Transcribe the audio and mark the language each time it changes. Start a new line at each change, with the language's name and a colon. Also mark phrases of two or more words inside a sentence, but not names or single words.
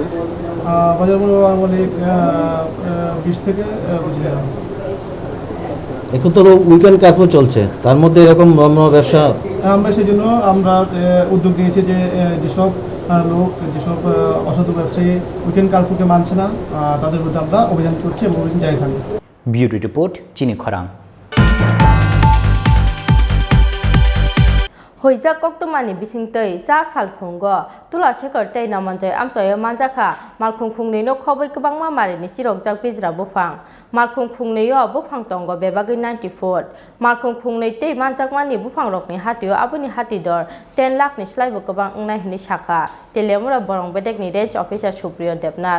Bangla: বাজার মূল্য মানে 20 থেকে 25 টাকা এখন তো
English: weekend curfew
Bangla: চলছে তার মধ্যে এরকম ব্যবসা আমরা সেই জন্য আমরা উদ্যোগ নিয়েছি যে যেসব লোক যেসব অসাধু ব্যবসায়ী
English: weekend curfew
Bangla: মানছে না তাদের বিরুদ্ধে আমরা অভিযান করছি এবং অভিযান জারি থাকবে
English: Bureau Report Chini Khorang
Kok Borok: Hoija koktomani bisingtei sa salfungo tula sekor tei namanjai amsoyo manjaka malkhung khungni no khoboi kwbangma marini chirokjak bijra bufang malkhung khungni yo bufang tongo bebagui 94 malkhung khungni tei manjakmani bufang rokni hatio aboni hatidor 10 lakh ni slaibo kwbang ungnai hini shakha telemura borong bedekni
English: range officer
Kok Borok: Supriyo Debnath